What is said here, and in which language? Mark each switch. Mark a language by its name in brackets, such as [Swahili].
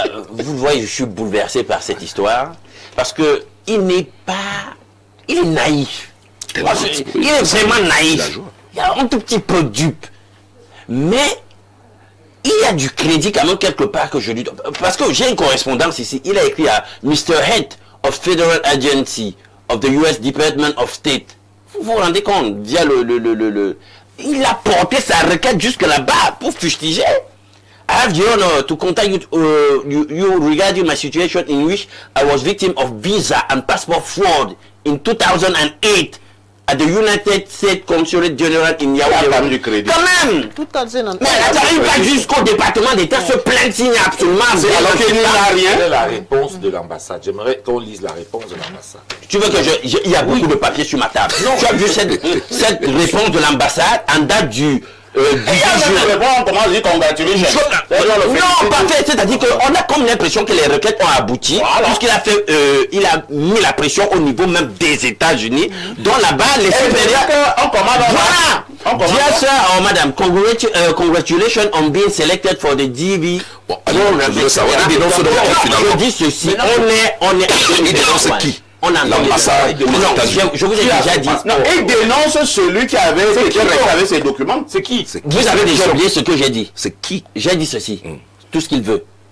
[French] Vous voyez, je suis bouleversé par cette histoire parce que il est naïf. Il est vraiment naïf. Il est un tout petit peu dupe. Mais il y a du crédit quand même quelque part que je lui donne. Parce que j'ai une correspondance ici. Il a écrit à Mr. [English] Head of Federal Agency of the US Department of State. [French] Vous vous rendez compte, via il a porté sa requête jusque là-bas pour fustiger. [English] I have the honor to contact you regarding my situation in which I was victim of visa and passport fraud in 2008 at the United States Consulate General in Yaoundé. [French] Quand même. Tout à fait. Mais elle n'arrive pas jusqu'au département d'État se plaindre s'il n'y a absolument rien. Alors qu'il n'y a rien. C'est la réponse de l'ambassade. J'aimerais qu'on lise la réponse de l'ambassade. Tu veux que il y a beaucoup de papiers sur ma table. Non. Tu as vu cette réponse de l'ambassade en date du 10 juin. Comment dire congratulations? Non, pas fait. C'est-à-dire qu'on a comme l'impression que les requêtes ont abouti, voilà. Puisqu'il a fait, il a mis la pression au niveau même des États-Unis, dont là-bas les supérieurs. Voilà. [English] Dear sir, oh madam, congratulations on being selected for the DV. [French] Bon, alors, je veux savoir, il dénonce donc finalement. Je dis ceci, on est. Il dénonce qui? L'ambassade. Je vous ai déjà dit. Non, il dénonce celui qui avait ses documents. C'est qui? Vous avez déjà oublié ce que j'ai dit. C'est qui? J'ai dit ceci. Tout ce qu'il veut.